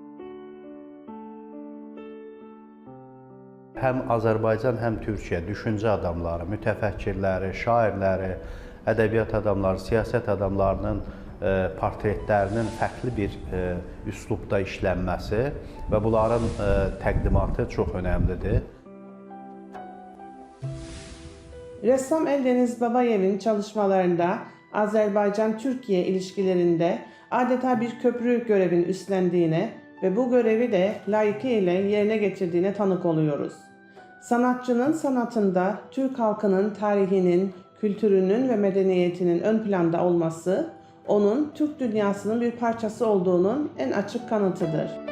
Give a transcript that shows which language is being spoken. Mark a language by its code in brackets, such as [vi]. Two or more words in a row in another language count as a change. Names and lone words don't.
[az] Həm Azərbaycan, həm Türkiyə düşüncə adamları, mütəfəkkirləri, şairləri, ədəbiyyat adamları, siyasət adamlarının portretlərinin fərqli bir üslubda işlənməsi və bunların təqdimatı çox önəmlidir. [tr] Ressam Eldəniz Babayev'in çalışmalarında Azerbaycan-Türkiye ilişkilerinde adeta bir köprü görevini üstlendiğine ve bu görevi de layıkıyla yerine getirdiğine tanık oluyoruz. Sanatçının sanatında Türk halkının tarihinin, kültürünün ve medeniyetinin ön planda olması, onun Türk dünyasının bir parçası olduğunun en açık kanıtıdır.